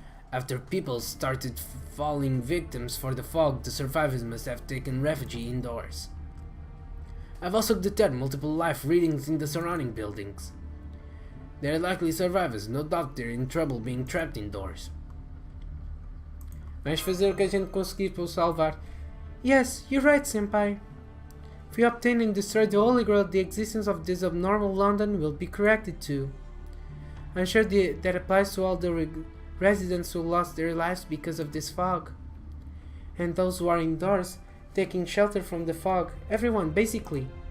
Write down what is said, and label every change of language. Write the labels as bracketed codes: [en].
[en] After people started falling victims for the fog, the survivors must have taken refuge indoors. I've also detected multiple life readings in the surrounding buildings. They're likely survivors, no doubt they're in trouble being trapped indoors. [pt] Vamos fazer o que a gente conseguir para o salvar. [en] Yes, you're right, senpai. If we obtain and destroy the Holy Grail, the existence of this abnormal London will be corrected too. I'm sure that applies to all the residents who lost their lives because of this fog. And those who are indoors, taking shelter from the fog. Everyone, basically.